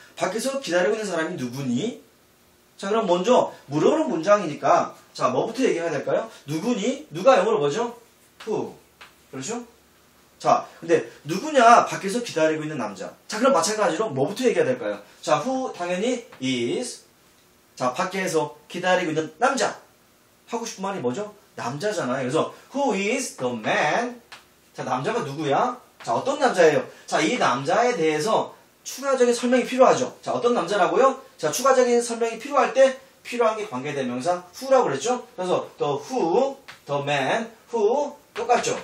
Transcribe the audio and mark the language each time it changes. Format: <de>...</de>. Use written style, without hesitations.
<ko>밖에서 기다리고 있는 사람이 누구니? 자, 그럼 먼저 물어보는 문장이니까, 자, 뭐부터 얘기해야 될까요? 누구니? 누가 영어로 뭐죠? who. 그렇죠? 자, 근데 누구냐? 밖에서 기다리고 있는 남자. 자, 그럼 마찬가지로 뭐부터 얘기해야 될까요? 자, who 당연히 is. 자, 밖에서 기다리고 있는 남자. 하고 싶은 말이 뭐죠? 남자잖아요.</ko> <en>그래서 who is the man?</en> <ko>자, 남자가 누구야? 자, 어떤 남자예요? 자, 이 남자에 대해서 추가적인 설명이 필요하죠. 자, 어떤 남자라고요? 자, 추가적인 설명이 필요할 때 필요한 게 관계대명사 who라고 그랬죠?</ko> <en>그래서 the who, the man, who 똑같죠?</en>